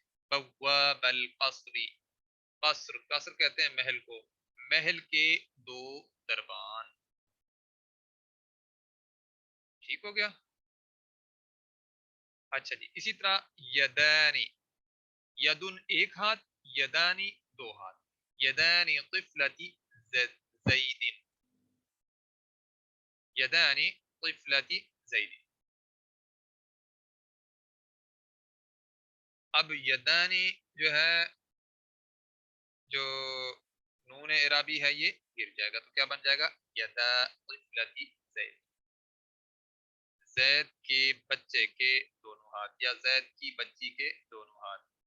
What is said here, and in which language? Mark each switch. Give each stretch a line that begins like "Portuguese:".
Arabic: بواب القصری،
Urdu: قصر، قصر کہتے ہیں محل کو، محل کے دو دربان. ٹھیک ہو گیا؟ اچھا جی اسی طرح یدانی، یدن ایک ہاتھ، یدانی دو ہاتھ.
Arabic: یدانی طفلتی زید، یدانی طفلتی زید.
Urdu: اب یدانی جو ہے، جو نون اعرابی ہے یہ گر جائے گا، تو کیا بن جائے گا؟
Arabic: یدا طفلتی زید،
Urdu: زید کے بچے کے دونوں ہاتھ، یا زید کی بچی کے دونوں ہاتھ.